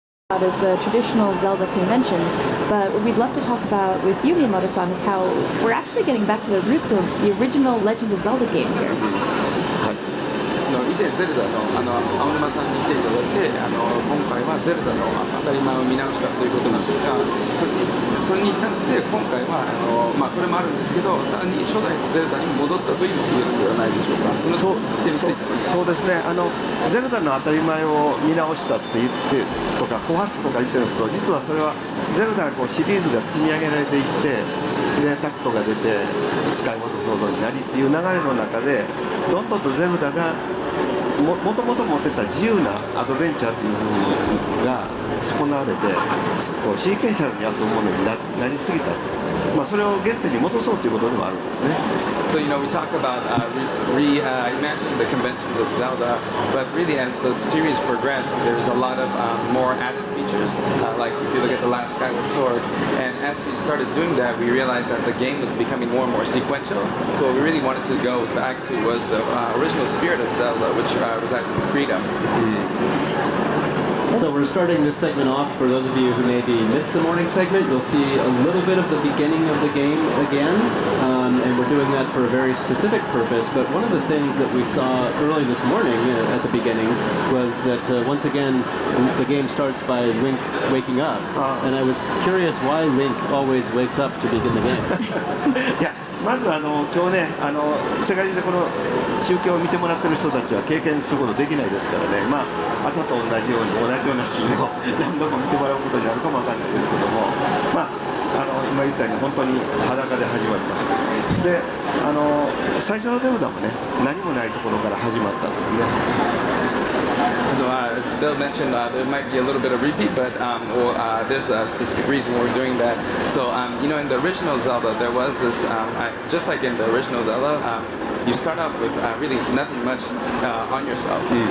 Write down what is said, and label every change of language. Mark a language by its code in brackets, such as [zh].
[en] As the traditional Zelda conventions, but what we'd love to talk about with you, Miyamoto-san, is how we're actually getting back to the roots of the original Legend of Zelda game here. [ja] 以前ゼルダの青沼さんに来ていただいて今回はゼルダの当たり前を見直したということなんですがそれに関して今回はそれもあるんですけどさらに初代のゼルダに戻ったというのも言えるんではないでしょうか。そうですねゼルダの当たり前を見直したって言ってとか壊すとか言ってるんですけど実はそれはゼルダがシリーズが積み上げられていってでタクトが出てスカイウォードソードになりっていう流れの中でどんどんとゼルダがもともと持ってた自由なアドベンチャーというものが損なわれてシーケンシャルに遊ぶものに なりすぎた、それを原点に戻そうということでもあるんですね。 [en] So we talk about reimagining the conventions of Zelda, but really as the series progressed, there's a lot of more added features, like if you look at the last Skyward Sword, and as we started doing that, we realized that the game was becoming more and more sequential. So what we really wanted to go back to was the original spirit of Zelda, which was actually freedom. So we're starting this segment off. For those of you who maybe missed the morning segment, you'll see a little bit of the beginning of the game again, and we're doing that for a very specific purpose. But one of the things that we saw early this morning at the beginning was that once again the game starts by Link waking up, and I was curious why Link always wakes up to begin the game. [ja] まず今日ね世界中でこの中継を見てもらってる人たちは経験することできないですからね朝と同じようなシーンを何度も見てもらうことになるかもわかんないですけども今言ったように本当に裸で始まりますで最初のゼルダもね何もないところから始まったんですね [en] As Bill mentioned, there might be a little bit of repeat, but there's a specific reason why we're doing that. So, in the original Zelda, there was this, just like in the original Zelda, you start off with really nothing much on yourself.